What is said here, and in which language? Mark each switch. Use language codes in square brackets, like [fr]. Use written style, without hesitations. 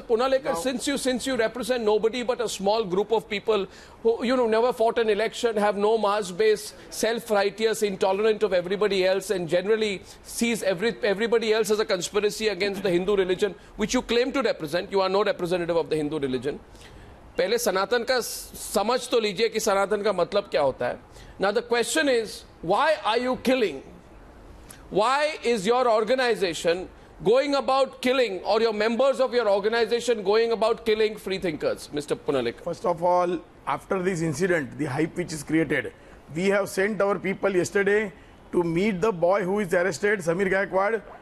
[en] Punalekar, since you represent nobody but a small group of people who, never fought an election, have no mass base, self-righteous, intolerant of everybody else, and generally sees everybody else as a conspiracy against the Hindu religion, which you claim to represent. You are no representative of the Hindu religion. [hi] पहले सनातन का समझ तो लीजिए कि सनातन का मतलब क्या होता है. [en] Now the question is, why are you killing? Why is your organization going about killing, or your members of your organization going about killing free thinkers, Mr. Punalekar? First of all, after this incident, the hype which is created, we have sent our people yesterday to meet the boy who is arrested, Samir Gaikwad.